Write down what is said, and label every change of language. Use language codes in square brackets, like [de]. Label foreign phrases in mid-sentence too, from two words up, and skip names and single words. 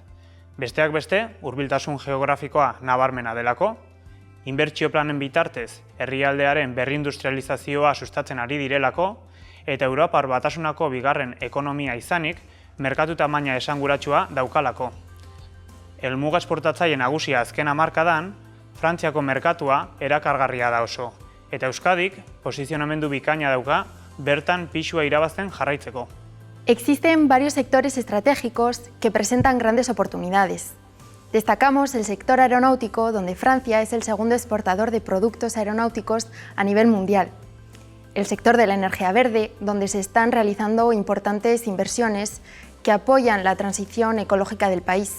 [eu] Besteak beste, hurbiltasun geografikoa nabarmena delako, inbertsio planen bitartez herrialdearen berrindustrializazioa sustatzen ari direlako, eta Europar Batasunako bigarren ekonomia izanik, merkatu tamaina esanguratsua daukalako. Helmuga esportatzaile nagusia azken hamarkadan, Frantziako merkatua erakargarria da oso, eta Euskadik posizionamendu bikaina dauka bertan pisua irabazten jarraitzeko. [es] Existen varios sectores estratégicos que presentan grandes oportunidades. Destacamos el sector aeronáutico, donde Francia es el segundo exportador de productos aeronáuticos a nivel mundial. El sector de la energía verde, donde se están realizando importantes inversiones que apoyan la transición ecológica del país.